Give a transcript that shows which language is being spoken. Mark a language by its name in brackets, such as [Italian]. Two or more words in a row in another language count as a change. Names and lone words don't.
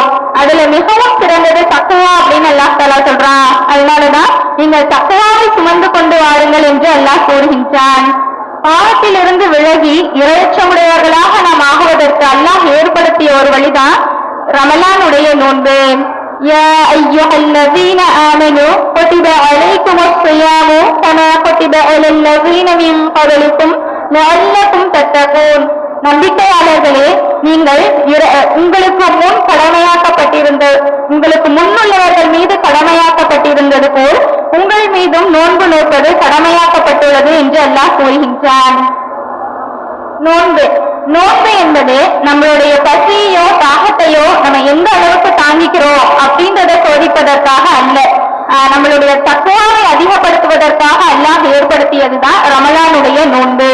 [Tamil] அதுல மிகவும் சிறந்தது தக்வா அப்படின்னு [Arabic] الله تعالى [Tamil] சொல்றான். அதனாலதான் நீங்கள் தக்வாவை சுமந்து கொண்டு வாருங்கள் என்று அல்லாஹ் கூறுகின்றான். பாவத்திலிருந்து விலகி இரையச்சமுடையவர்களாக நாம் ஆகுவதற்கு அல்லாஹ் ஏற்படுத்திய ஒரு வழிதான் ரமலானுடைய நோன்பு. [Arabic] يا أيها الذين آمنوا كتب عليكم الصيام كما كتب على الذين من قبلكم لعلكم تتقون. [Tamil] நம்பிக்கையாளர்களே, நீங்கள் உங்களுக்கு முன்னுள்ளவர்கள் மீது கடமையாக்கப்பட்டிருந்தது போல் உங்கள் மீதும் நோன்பு நோற்பது கடமையாக்கப்பட்டுள்ளது என்று அல்லாஹ் கூறுகின்றான். நோன்பு என்பது நம்மளுடைய பசியோ தாகத்தையோ நம்ம எந்த அளவுக்கு தாங்கிக்கிறோம் அப்படின்றத சோதிப்பதற்காக அல்ல, நம்மளுடைய தக்வாவை அதிகப்படுத்துவதற்காக அல்லாஹ் ஏற்படுத்தியதுதான் ரமலானுடைய நோன்பு.